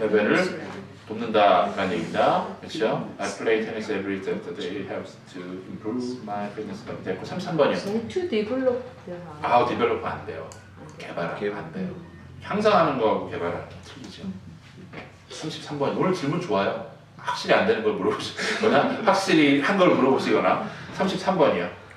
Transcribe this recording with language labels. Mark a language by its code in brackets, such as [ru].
[ko] 레벨을 돕는다라는 얘기입니다. 그렇죠? [en] I play tennis every day. It helps to improve my fitness level. [ko] 됐고 33번이요. 저는 [en] to develop. [ko] 아우 디벨롭은 안 돼요. 개발하면 안 돼요. 향상하는 거하고 개발하는 게 틀리죠. 33번 오늘 질문 좋아요. 확실히 안 되는 걸 물어보시거나 확실히 한 걸 물어보시거나 33번이요.